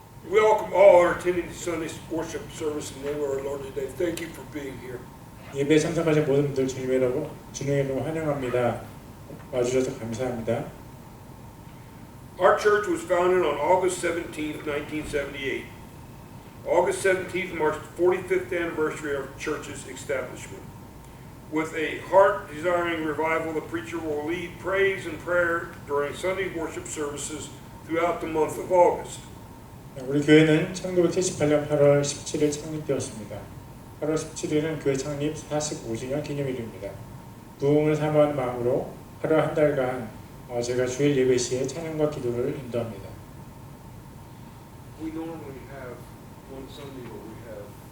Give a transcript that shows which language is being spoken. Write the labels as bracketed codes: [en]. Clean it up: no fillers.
[en] We welcome all our attending the Sunday worship service in the name of our Lord today. Thank you for being here. [ko] 예배에 참석하신 모든 분들 주님의 이름으로 환영합니다. 와주셔서 감사합니다. [en] Our church was founded on August 17th, 1978. August 17th marks the 45th anniversary of the church's establishment. With a heart-desiring revival, the preacher will lead praise and prayer during Sunday worship services throughout the month of August. [ko] 우리 교회는 1978년 8월 17일 창립되었습니다. 8월 17일은 교회 창립 45주년 기념일입니다. 부흥을 사모하는 마음으로 8월 한 달간 제가 주일 예배 시에 찬양과 기도를 인도합니다. [en] We normally have one Sunday where we have,